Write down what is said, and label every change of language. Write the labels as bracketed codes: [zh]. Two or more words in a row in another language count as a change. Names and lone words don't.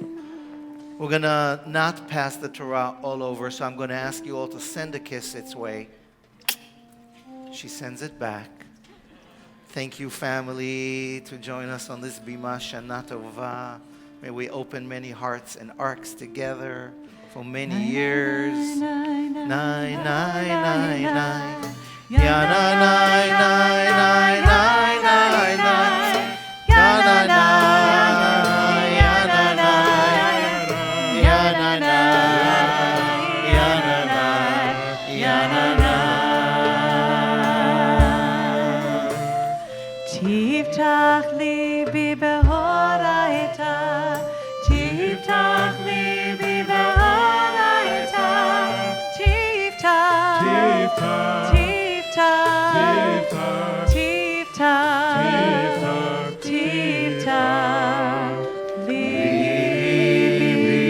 [en] We're going to not pass the Torah all over, so I'm going to ask you all to send a kiss its way. She sends it back. Thank you, family, to join us on this Bima [he] שנה טובה. [en] May we open many hearts and arcs together for many years. Nai, nai, nai, nai, nai. Ya nai, nai, nai, nai, nai, nai, nai. Ya nai, nai, ya nai, nai. Ya nai, nai, ya nai, nai, ya nai, nai. [he] תפתח ליבי באורייתא, תפתח ליבי באורייתא, תפתח, תפתח, תפתח, תפתח, תפתח ליבי.